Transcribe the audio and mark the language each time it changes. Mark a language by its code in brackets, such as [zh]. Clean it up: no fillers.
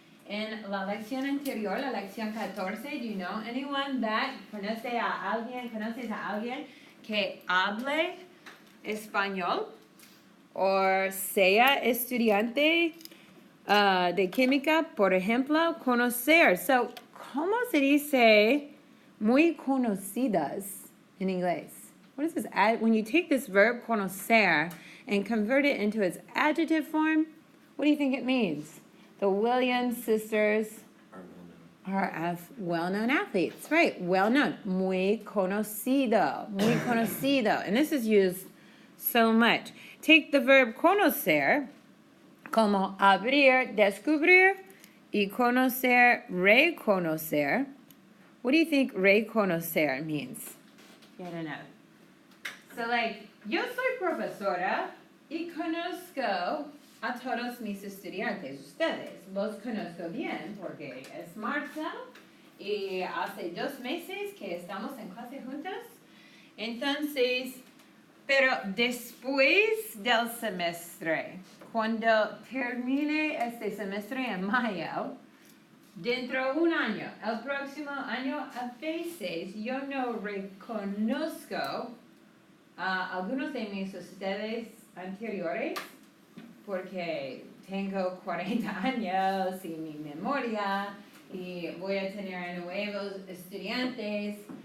[es] En la lección anterior, la lección 14, [en] do you know anyone that [es] conoces a alguien que hable español o sea estudiante de química, por ejemplo, conocer? So, ¿cómo se dice muy conocidas in inglés? [en] What is this? When you take this verb conocer and convert it into its adjective form, what do you think it means? The Williams sisters are well-known athletes, right? Well-known, muy conocido. And this is used so much. Take the verb conocer, [es] como abrir, descubrir, y conocer, reconocer. [en] What do you think reconocer means? I don't know. [es] So yo soy profesora y conozco a todos mis estudiantes, ustedes. Los conozco bien porque es marzo y hace 2 meses que estamos en clase juntos. Entonces, pero después del semestre, cuando termine este semestre en mayo, dentro de un año, el próximo año, a veces yo no reconozco a algunos de mis estudiantes anteriores porque tengo 40 años y mi memoria y voy a tener nuevos estudiantes.